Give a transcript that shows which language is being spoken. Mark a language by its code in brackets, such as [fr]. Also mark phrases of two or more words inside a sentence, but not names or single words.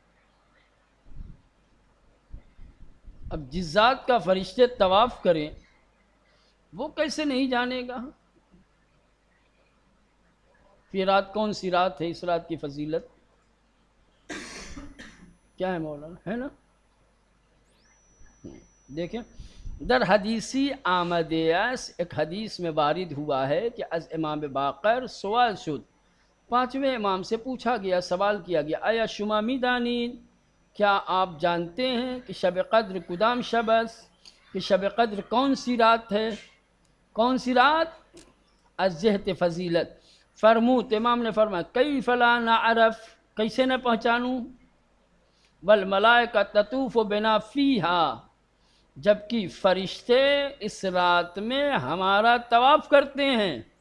[ur] اب جس ذات کا فرشتے طواف کریں وہ کیسے نہیں جانے گا یہ رات کون سی رات ہے، اس رات کی فضیلت کیا ہے مولانا، ہے نا. دیکھیں [fa] در حدیثی آمد [ur] ایک حدیث میں وارد ہوا ہے کہ [fa] از امام باقر سوال شد، [ur] 5ویں امام سے پوچھا گیا، سوال کیا گیا، [fa] آیا شما میدانین، [ur] کیا آپ جانتے ہیں کہ [fa] شب قدر کدام شب است، [ur] کہ شب قدر کون سی رات ہے، کون سی رات، [fa] از جہت فضیلت. [ur] فرمود، امام نے فرمایا [ar] کیف لا نعرف، [ur] کیسے نہ پہچانوں، [ar] والملائکہ تطوف بنا فیہا، [ur] جبکہ فرشتے اس رات میں ہمارا طواف کرتے ہیں.